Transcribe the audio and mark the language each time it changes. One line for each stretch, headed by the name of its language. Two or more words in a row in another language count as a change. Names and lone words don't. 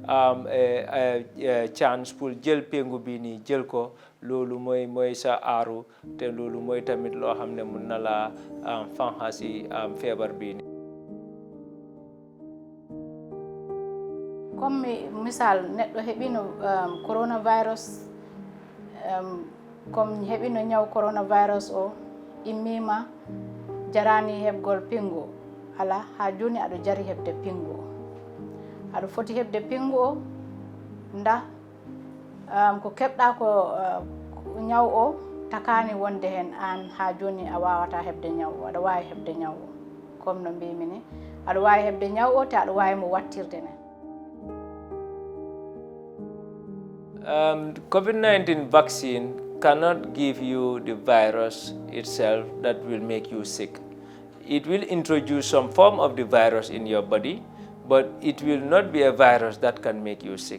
Wolof: chance pour jël péngu bi nii jël ko loolu mooy sa aaru te loolu mooy tamit loo xam ne mun na la fanxa si feebar bi nii.
Fula: comme misal neɗɗo heɓino coronavirus comme heɓino ñaw coronavirus o immima jarani heɓgol pingu ala ha joni aɗo jari heɓde pingu o aɗo foti heɓde pingu o nda ko keɓɗa ko ñaw o takani wonde hen an ha joni a wawata heɓde ñaw o aɗa wawi heɓde ñaw o comme no mbimi ni aɗa wawi heɓde ñaw o te aɗa wawi mo wattirde ne.
English: COVID-19 vaccine cannot give you the virus itself that will make you sick. It will introduce some form of the virus in your body, but it will not be a virus that can make you sick.